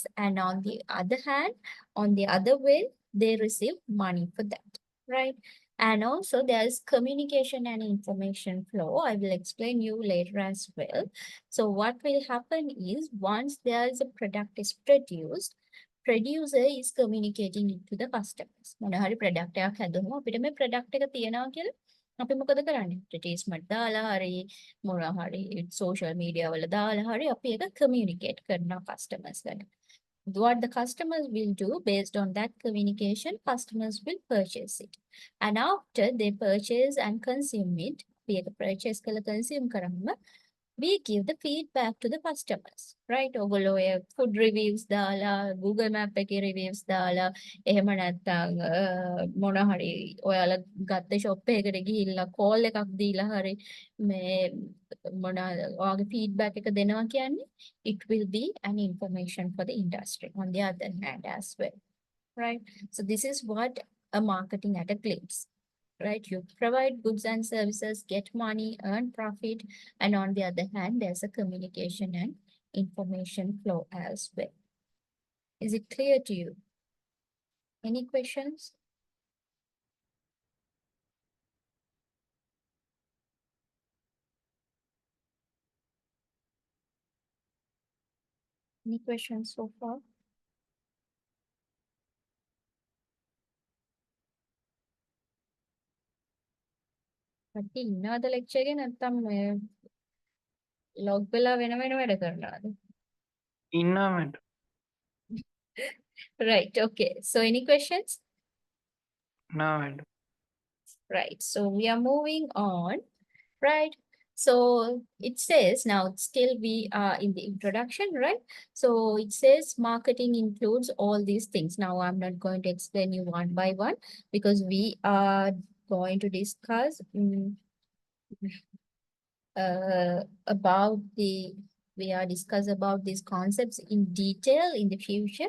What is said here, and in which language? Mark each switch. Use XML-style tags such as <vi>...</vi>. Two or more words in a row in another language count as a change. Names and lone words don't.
<en>And on the other hand, on the other way, they receive money for that, right? And also there's communication and information flow. I will explain you later as well. So what will happen is once there is a product is produced, producer is communicating it to the customers.</en> <si>මොන හරි product එකක් හැදුවම අපිට මේ product එක තියෙනවා කියලා අපි මොකද කරන්නේ? advertisement දාලා හරි මොන හරි</si> <en>social media</en> <si>වල දාලා හරි අපි ඒක communicate කරනවා customers කට.</si> <en>What the customers will do based on that communication, customers will purchase it. And after they purchase and consume it, we purchase kala consume karamma, we give the feedback to the customers, right?</en> <si>ඔගොල්ලෝ ඔය</si> <en>food reviews</en> <si>දාලා Google Map එකේ reviews දාලා එහෙම නැත්නම් මොන හරි ඔයාලා ගත්ත shop එකකට ගිහිල්ලා call එකක් දීලා හරි මේ මොන ඔයාගේ feedback එක දෙනවා කියන්නේ</si> <en>it will be an information for the industry on the other hand as well, right? So this is what a marketing at a glance, right? You provide goods and services, get money, earn profit, and on the other hand, there's a communication and information flow as well. Is it clear to you? Any questions? Any questions so far?</en> <si>කට්ටිය ඉන්නවද lecture එකේ නැත්නම් මේ log වෙලා වෙන වැඩ කරනවද? ඉන්නවා මට.</si> <en>Right, okay. So any questions?</en> <si>නෑ මට.</si> <en>Right, so we are moving on, right? So it says now still we are in the introduction, right? So it says marketing includes all these things. Now I'm not going to explain you one by one because we are going to discuss about we are discuss about these concepts in detail in the future.</en>